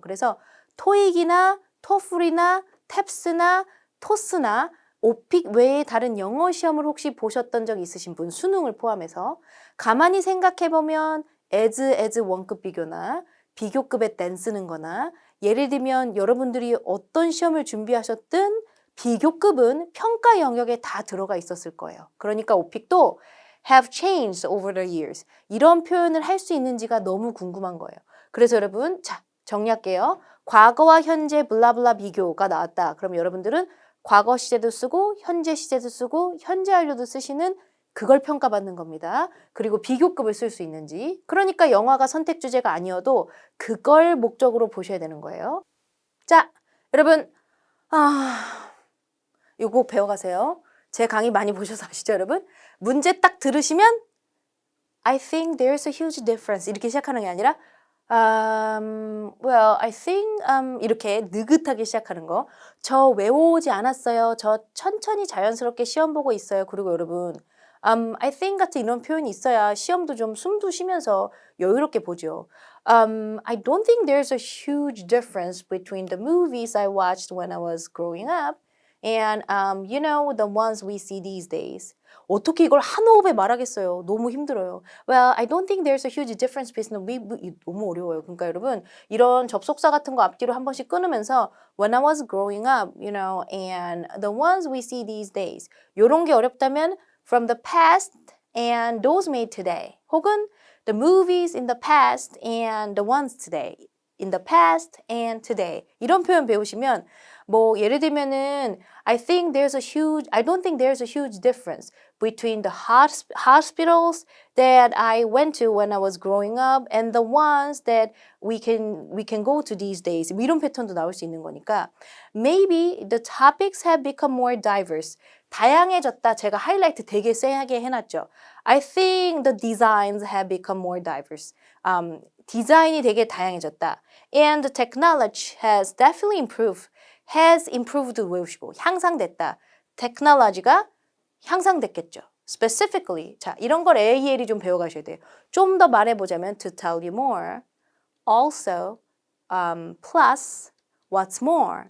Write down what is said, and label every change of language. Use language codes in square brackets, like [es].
[ko] 그래서 토익이나 토플이나 탭스나 토스나 오픽 외에 다른 영어 시험을 혹시 보셨던 적 있으신 분, 수능을 포함해서 가만히 생각해보면 as 원급 비교나 비교급에 땡 쓰는 거나 예를 들면 여러분들이 어떤 시험을 준비하셨든 비교급은 평가 영역에 다 들어가 있었을 거예요. 그러니까 오픽도 [en] have changed over the years. [ko] 이런 표현을 할 수 있는지가 너무 궁금한 거예요. 그래서 여러분, 자, 정리할게요. 과거와 현재 블라블라 비교가 나왔다. 그럼 여러분들은 과거 시제도 쓰고 현재 시제도 쓰고 현재 완료도 쓰시는 그걸 평가받는 겁니다. 그리고 비교급을 쓸 수 있는지. 그러니까 영화가 선택 주제가 아니어도 그걸 목적으로 보셔야 되는 거예요. 자, 여러분, 이거 꼭 배워가세요. 제 강의 많이 보셔서 아시죠, 여러분? 문제 딱 들으시면 [en] I think there's a huge difference [ko] 이렇게 시작하는 게 아니라 [en] well, I think [ko] 이렇게 느긋하게 시작하는 거. 저 외워오지 않았어요. 저 천천히 자연스럽게 시험 보고 있어요. 그리고 여러분 [en] I think [ko] 같은 이런 표현이 있어야 시험도 좀 숨도 쉬면서 여유롭게 보죠. [en] I don't think there's a huge difference between the movies I watched when I was growing up and you know the ones we see these days. [ko] 어떻게 이걸 한 호흡에 말하겠어요. 너무 힘들어요. [en] Well, I don't think there's a huge difference between [ko] 너무 어려워요. 그러니까 여러분 이런 접속사 같은 거 앞뒤로 한 번씩 끊으면서 [en] when I was growing up, you know, and the ones we see these days. [ko] 요런 게 어렵다면 [en] from the past and those made today. [ko] 혹은 [en] the movies in the past and the ones today. in the past and today. [ko] 이런 표현 배우시면 뭐 예를 들면은 [en] I don't think there's a huge difference between the hospitals that I went to when I was growing up and the ones that we can go to these days. [ko] 뭐 이런 패턴도 나올 수 있는 거니까 [en] maybe the topics have become more diverse. [ko] 다양해졌다. 제가 하이라이트 되게 세게 해놨죠. [en] I think the designs have become more diverse. [ko] 디자인이 되게 다양해졌다. [en] And the technology has definitely improved. has improved [ko] 외우시고 향상됐다. technology가 향상됐겠죠. [en] specifically. [ko] 자, 이런 걸 AEL이 좀 배워가셔야 돼요. 좀 더 말해보자면 [en] to tell you more, also, plus, what's more.